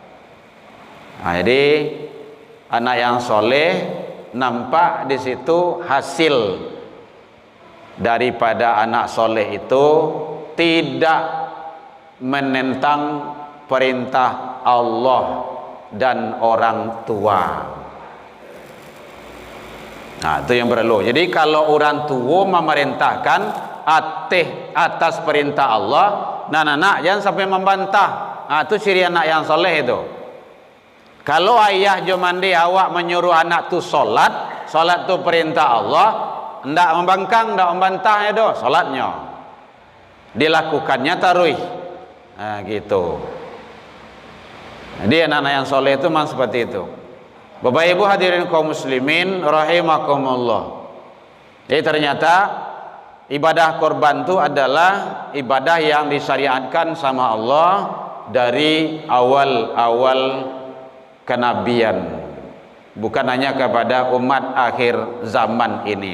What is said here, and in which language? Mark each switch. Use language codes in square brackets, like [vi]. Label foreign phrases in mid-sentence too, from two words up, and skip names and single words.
[id] Jadi anak yang soleh nampak di situ hasil daripada anak soleh itu tidak menentang perintah Allah dan orang tua. Itu yang perlu. Jadi kalau orang tua memerintahkan atas perintah Allah, nak jangan sampai membantah. Itu ciri anak yang soleh itu. [min] Kalau ayah jomandi awak menyuruh anak tu solat tu perintah Allah, ndak membangkang, ndak membantah itu solatnya. [id] Dilakukannya taruh. Gitu. Jadi anak-anak yang soleh itu memang seperti itu. Bapak Ibu hadirin kaum muslimin rahimakumullah. Jadi ternyata ibadah korban itu adalah ibadah yang disyariatkan sama Allah dari awal-awal kenabian, bukan hanya kepada umat akhir zaman ini.